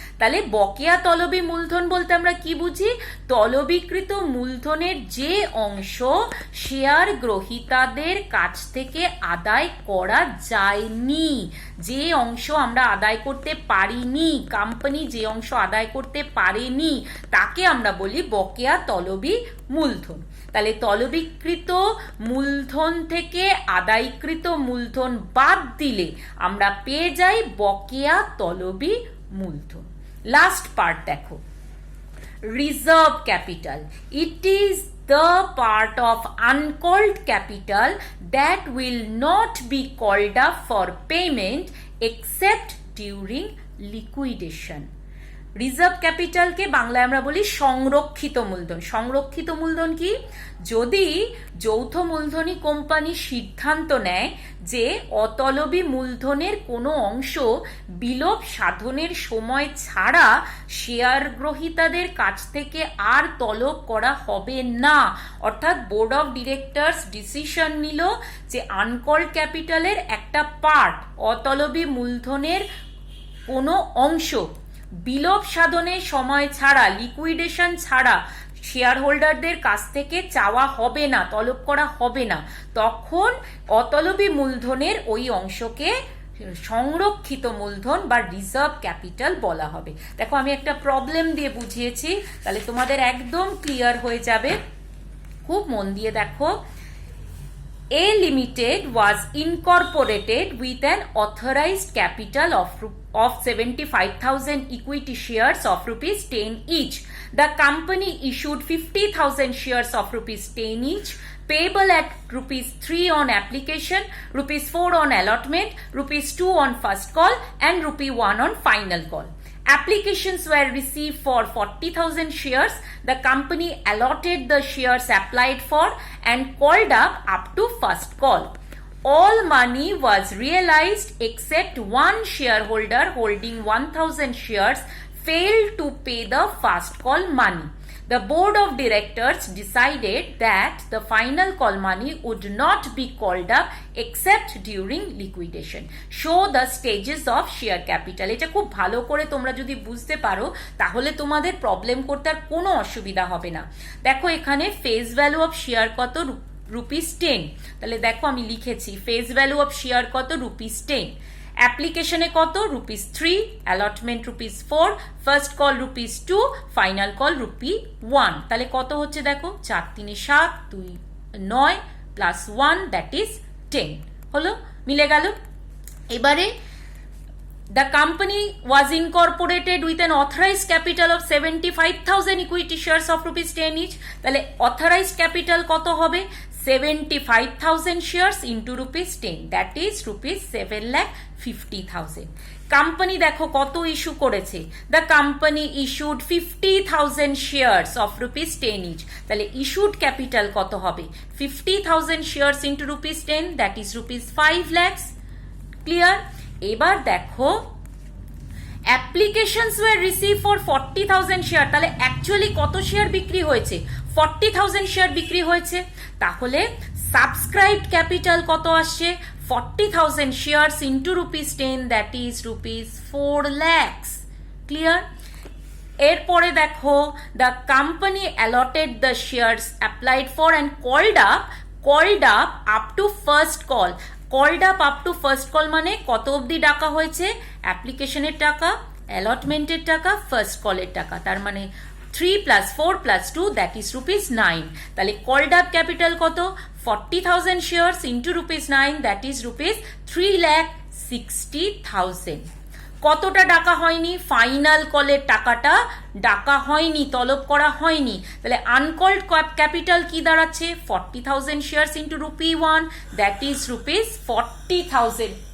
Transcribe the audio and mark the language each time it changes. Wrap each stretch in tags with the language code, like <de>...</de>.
<bn>তাহলে বকেয়া তলবি মূলধন বলতে আমরা কি বুঝি? তলবিকৃত মূলধনের যে অংশ শেয়ার গ্রহীতাদের কাছ থেকে আদায় করা যায়নি, যে অংশ আমরা আদায় করতে পারিনি, কোম্পানি যে অংশ আদায় করতে পারেনি, তাকে আমরা বলি বকেয়া তলবি মূলধন। তাহলে তলবিকৃত মূলধন থেকে আদায়কৃত মূলধন বাদ দিলে আমরা পেয়ে যাই বকেয়া তলবি মূলধন। লাস্ট পার্ট দেখো, reserve capital.</bn> <en>It is the part of uncalled capital that will not be called up for payment except during liquidation.</en> <bn>Reserve ক্যাপিটালকে বাংলায় আমরা বলি সংরক্ষিত মূলধন। সংরক্ষিত মূলধন কি? যদি যৌথ মূলধনী কোম্পানি সিদ্ধান্ত নেয় যে অতলবী মূলধনের কোনো অংশ বিলোপ সাধনের সময় ছাড়া শেয়ার গ্রহীতাদের কাছ থেকে আর তলব করা হবে না, অর্থাৎ বোর্ড অফ ডিরেক্টরস ডিসিশন নিল যে আনকল্ড ক্যাপিটালের একটা পার্ট, অতলবী মূলধনের কোনো অংশ বিলোপ সাধনের সময় ছাড়া, লিকুইডেশন ছাড়া শেয়ার হোল্ডারদের কাছ থেকে চাওয়া হবে না, তলব করা হবে না, তখন অতলবী মূলধনের ওই অংশকে সংরক্ষিত মূলধন বা রিজার্ভ ক্যাপিটাল বলা হবে। দেখো আমি একটা প্রবলেম দিয়ে বুঝিয়েছি, তাহলে তোমাদের একদম ক্লিয়ার হয়ে যাবে। খুব মন দিয়ে দেখো।</bn> <en>A Limited was incorporated with an authorized capital of 75,000 equity shares of rupees 10 each. The company issued 50,000 shares of rupees 10 each, payable at rupees 3 on application, rupees 4 on allotment, rupees 2 on first call, and rupee 1 on final call. Applications were received for 40,000 shares. The company allotted the shares applied for and called up to first call. All money was realized except one shareholder holding 1,000 shares failed to pay the first call money. The board of directors decided that the final call money would not be called up except during liquidation. Show the stages of share capital.</en> <bn>এটা খুব ভালো করে তোমরা যদি বুঝতে পারো তাহলে তোমাদের প্রবলেম করতে আর কোনো অসুবিধা হবে না। দেখো এখানে ফেস ভ্যালু অফ শেয়ার কত? রুপিস 10। তাহলে দেখো আমি লিখেছি ফেস ভ্যালু অফ শেয়ার কত? রুপিস 10। অ্যাপ্লিকেশনে কত? Rupees 3, allotment rupees 4, first call rupees 2, final call rupee 1। তাহলে কত হচ্ছে দেখো, 4 3 7 2 9 প্লাস 1</bn> <en>that is</en> <bn>10। হলো? মিলে গেল?</bn> <en>এবারে the company was incorporated with an authorized capital of 75,000 equity shares of rupees 10 each.</en> <bn>তাহলে authorized capital কত হবে?</bn> <en>75,000 shares into rupees 10, that is rupees 7,50,000.</en> <bn>Company দেখো কত ইস্যু করেছে,</bn> <en>the company issued 50,000 shares of rupees 10 each.</en> <bn>তাহলে issued capital কত হবে?</bn> <en>50,000 shares into rupees 10, that is rupees 5 lakhs.</en> <bn>Clear? এবার দেখো</bn> <en>Applications were receive for 40,000 share.</en> <bn>তাহলে অ্যাকচুয়ালি কত শেয়ার বিক্রি হয়েছে? 40,000 শেয়ার বিক্রি হয়েছে। তাহলে সাবস্ক্রাইবড ক্যাপিটাল কত আসছে?</bn> <en>40,000 shares into rupees 10, that is rupees 4 lakhs. Clear?</en> <bn>এরপরে দেখো</bn> <en>The company allotted the shares applied for and called up to first call.</en> <bn>Called up to first call মানে কত অবধি ডাকা হয়েছে? অ্যাপ্লিকেশনের টাকা, অ্যালটমেন্টের টাকা, ফার্স্ট কলের টাকা। তার মানে</bn> <en>3 plus 4 plus 2 that is rupees 9.</en> <bn>তাহলে কল্ড আপ ক্যাপিটাল কত?</bn> <en>40,000 shares into rupees 9 that is rupees 3,60,000.</en> <bn>কতটা ডাকা হয়নি? ফাইনাল কলের টাকাটা ডাকা হয়নি, তলব করা হয়নি। তাহলে আনকল্ড ক্যাপিটাল কি দাঁড়াচ্ছে?</bn> <en>40,000 shares into rupee 1 that is rupees 40,000.</en>